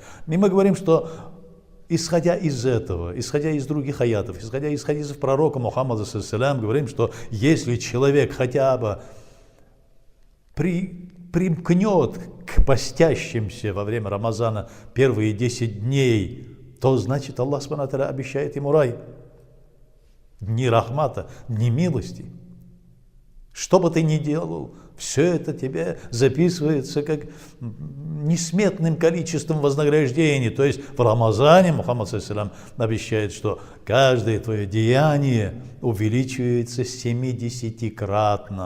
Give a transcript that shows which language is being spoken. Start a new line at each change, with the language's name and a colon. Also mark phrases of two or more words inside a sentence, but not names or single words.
Russian: И мы говорим, что исходя из этого, исходя из других аятов, исходя из хадисов пророка Мухаммада ﷺ, говорим, что если человек хотя бы примкнет к постящимся во время Рамазана первые 10 дней, то значит Аллах
Arabic: سبحانه وتعالى
Russian: обещает ему рай. Дни рахмата, дни милости. Что бы ты ни делал, все это тебе записывается как несметным количеством вознаграждений. То есть в Рамазане Мухаммад ﷺ обещает, что каждое твое деяние увеличивается 70-кратно.